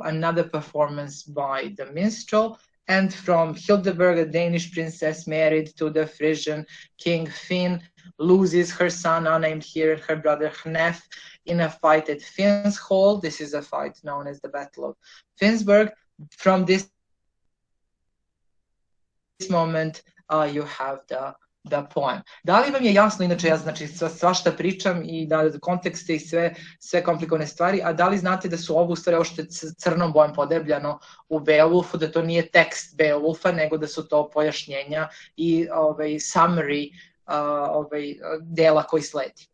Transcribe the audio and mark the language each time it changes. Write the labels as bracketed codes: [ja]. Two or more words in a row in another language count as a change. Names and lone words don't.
[en] Another performance by the minstrel. And from Hildeberg, a Danish princess married to the Frisian king Finn, loses her son, unnamed here, and her brother Hnef in a fight at Finn's Hall. This is a fight known as the Battle of Finnsburg. From this moment, you have the poem. [sr] Da li vam je jasno, inače ja svašta pričam i da kontekste i sve komplikovane stvari, a da li znate da su ovo u stvari ovo što je crnom bojem podebljano u Beowulfu, da to nije tekst Beowulfa, nego da su to pojašnjenja i summary dela koji sledi.